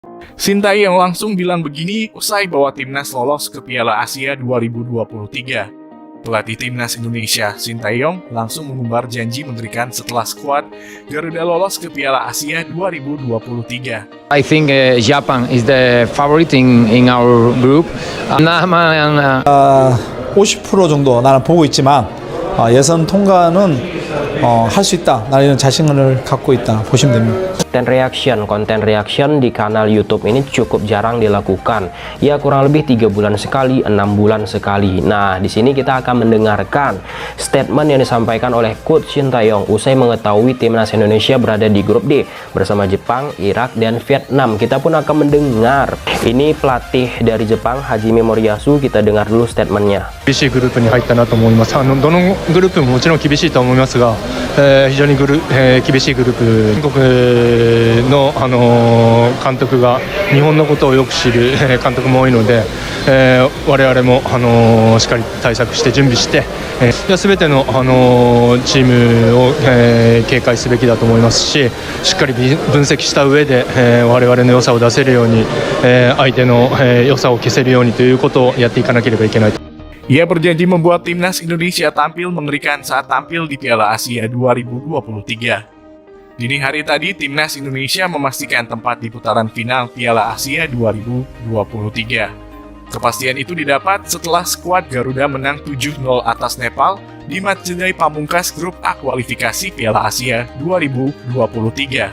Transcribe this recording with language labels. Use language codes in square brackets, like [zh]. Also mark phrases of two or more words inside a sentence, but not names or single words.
[id] Sintayong langsung bilang begini usai bawa timnas lolos ke Piala Asia 2023. Pelatih timnas Indonesia, Sintayong, langsung mengumbar janji mengerikan setelah skuad Garuda lolos ke Piala Asia 2023. [en] I think Japan is the favorite in our group. [ko] 아마 50% 정도 나는 보고 있지만 예선 통과는 할 수 있다. 나는 이런 자신을 갖고 있다. 보시면 됩니다. [id] Konten reaction di kanal YouTube ini cukup jarang dilakukan. Ya kurang lebih 3 bulan sekali, 6 bulan sekali. Nah, di sini kita akan mendengarkan statement yang disampaikan oleh Coach Sintayong usai mengetahui timnas Indonesia berada di grup D bersama Jepang, Irak, dan Vietnam. Kita pun akan mendengar. Ini pelatih dari Jepang, Hajime Moriyasu. Kita dengar dulu statementnya. [ja] 厳しいグループに入ったなと思います。どのグループももちろん厳しいと思いますが、非常に厳しいグループ、韓国の、監督が日本のことをよく知る監督も多いので、我々も、しっかり対策して準備して、全ての、チームを、警戒すべきだと思いますし、しっかり分析した上で、我々の良さを出せるように、相手の、良さを消せるようにということをやっていかなければいけない。 [id] Ia berjanji membuat timnas Indonesia tampil mengerikan saat tampil di Piala Asia 2023. Dini hari tadi, timnas Indonesia memastikan tempat di putaran final Piala Asia 2023. Kepastian itu didapat setelah skuad Garuda menang 7-0 atas Nepal di matchday pamungkas grup A kualifikasi Piala Asia 2023.